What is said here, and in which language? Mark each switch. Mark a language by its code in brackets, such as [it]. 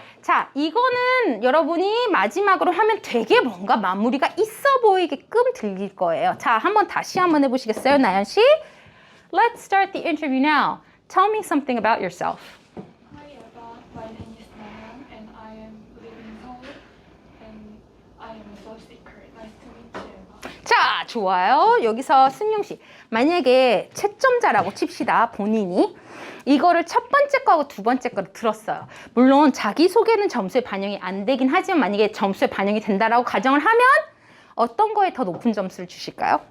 [ko] 자, 이거는 여러분이 마지막으로 하면 되게 뭔가 마무리가 있어 보이게끔 들릴 거예요. 자, 다시 한번 해보시겠어요, 나연 씨? [en] Let's start the interview now. Tell me something about yourself. Hi Eva. My name is Nayan and I am living in Seoul and I am a job seeker. Nice to meet you, Eva. [ko] 자, 좋아요. 여기서 승용 씨. 만약에 채점자라고 칩시다, 본인이. 이거를 첫 번째 거하고 두 번째 거를 들었어요. 물론 자기소개는 점수에 반영이 안 되긴 하지만 만약에 점수에 반영이 된다라고 가정을 하면 어떤 거에 더 높은 점수를 주실까요?